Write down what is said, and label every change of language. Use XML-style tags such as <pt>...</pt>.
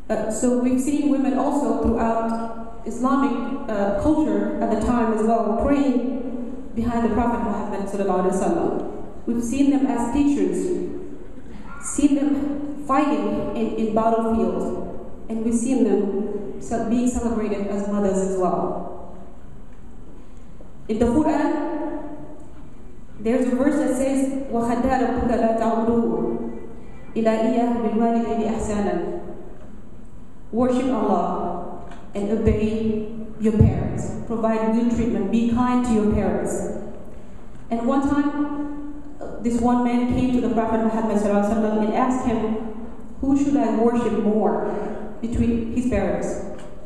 <en>So we've seen women also throughout Islamic culture at the time as well, praying behind the Prophet Muhammad. We've seen them as teachers, seen them fighting in battlefields, and we've seen them being celebrated as mothers as well. In the Quran, There's a verse that says,</en> <ar>وَخَدَّى رَبُّكَ لَا تَعْبُدُوا إِلَّا إِيَّاهُ بِالْوَالِدَيْنِ إِحْسَانًا.</ar> <en>Worship Allah and obey your parents. Provide good treatment. Be kind to your parents. And one time, this one man came to the Prophet Muhammad ﷺ and asked him, who should I worship more between his parents?</en>